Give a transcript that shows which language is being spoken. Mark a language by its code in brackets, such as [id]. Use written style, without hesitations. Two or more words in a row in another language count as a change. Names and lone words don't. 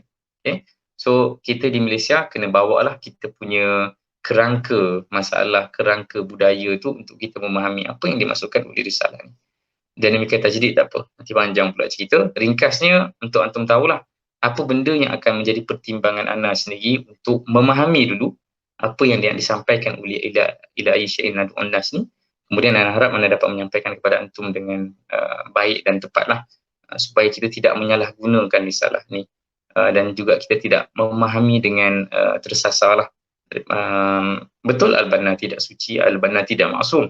[ms] So kita di Malaysia kena bawalah kita punya kerangka masalah, kerangka budaya tu untuk kita memahami apa yang dimaksudkan oleh risalah ni. Dan demikian tajdid tak apa, nanti panjang pula cerita. Ringkasnya untuk antum tahulah apa benda yang akan menjadi pertimbangan anda sendiri untuk memahami dulu apa yang disampaikan oleh [ar] ila ayyi syai'in nad'un nas [ms] ni. Kemudian anda harap anda dapat menyampaikan kepada antum dengan baik dan tepatlah, supaya kita tidak menyalahgunakan risalah ni dan juga kita tidak memahami dengan tersasar lah. Betul al-Banna tidak suci, al-Banna tidak maksum.